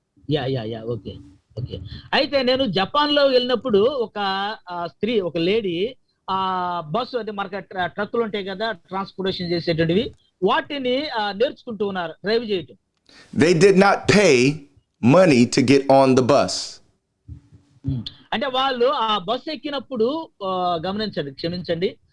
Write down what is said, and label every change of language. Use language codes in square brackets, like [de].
[en] Yeah. Okay. [te] అయితే నేను జపాన్‌లో వెళ్ళినప్పుడు ఒక స్త్రీ, ఒక లేడీ బస్సు అంటే మనకి ట్రక్కులు ఉంటాయి కదా, ట్రాన్స్‌పోర్టేషన్ చేసేటువంటివి, వాటిని నేర్చుకుంటూ ఉన్నారు డ్రైవ్ చేయటం. [en] They did not pay money to get on the bus. [te] అంటే వాళ్ళు ఆ బస్సు ఎక్కినప్పుడు క్షమించండి.